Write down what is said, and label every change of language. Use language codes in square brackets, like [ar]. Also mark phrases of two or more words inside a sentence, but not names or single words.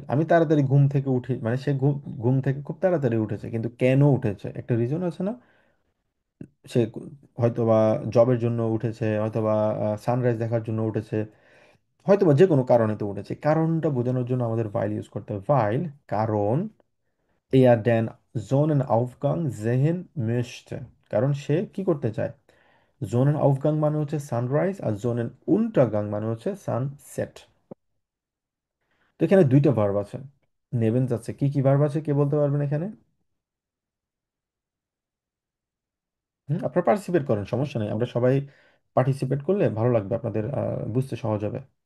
[bn] আমি তাড়াতাড়ি ঘুম থেকে উঠি, মানে সে ঘুম ঘুম থেকে খুব তাড়াতাড়ি উঠেছে, কিন্তু কেন উঠেছে একটা রিজন আছে না? সে হয়তোবা জবের জন্য উঠেছে, হয়তোবা সানরাইজ দেখার জন্য উঠেছে, হয়তোবা যে কোনো কারণে তো উঠেছে। কারণটা বোঝানোর জন্য আমাদের ভাইল ইউজ করতে হবে, ভাইল কারণ [de] er den Sonnenaufgang sehen möchte, [bn] কারণ সে কি করতে চায়। Sonnenaufgang মানে হচ্ছে সানরাইজ, আর Sonnenuntergang মানে হচ্ছে সানসেট। তো এখানে দুইটা ভার্ব আছে, নেবেন যাচ্ছে। কি কি ভার্ব আছে কে বলতে পারবেন এখানে? আপনারা পার্টিসিপেট করেন, সমস্যা নেই, আমরা সবাই পার্টিসিপেট করলে ভালো লাগবে, আপনাদের বুঝতে সহজ হবে।